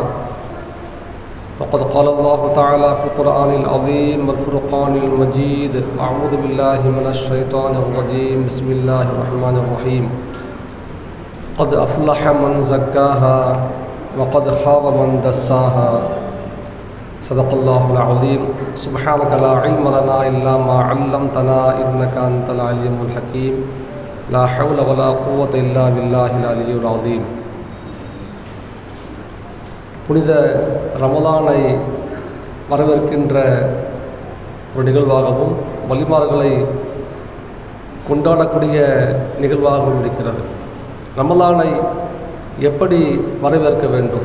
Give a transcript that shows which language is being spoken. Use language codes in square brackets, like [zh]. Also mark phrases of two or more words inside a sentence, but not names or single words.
[ar] فقد قال الله تعالى في القرآن العظيم والفرقان المجيد أعوذ بالله من الشيطان الرجيم بسم الله الرحمن الرحيم قد أفلح من زكاها وقد خاب من دساها صدق الله العظيم سبحانك لا علم لنا إلا ما علمتنا إنك أنت العليم الحكيم لا حول ولا قوة إلا بالله العلي العظيم. [ta] புனித ரமலானை வரவேற்கின்ற ஒரு நிகழ்வாகவும் வலிமார்களை கொண்டாடக்கூடிய நிகழ்வாகவும் இருக்கிறது. ரமலானை எப்படி வரவேற்க வேண்டும்?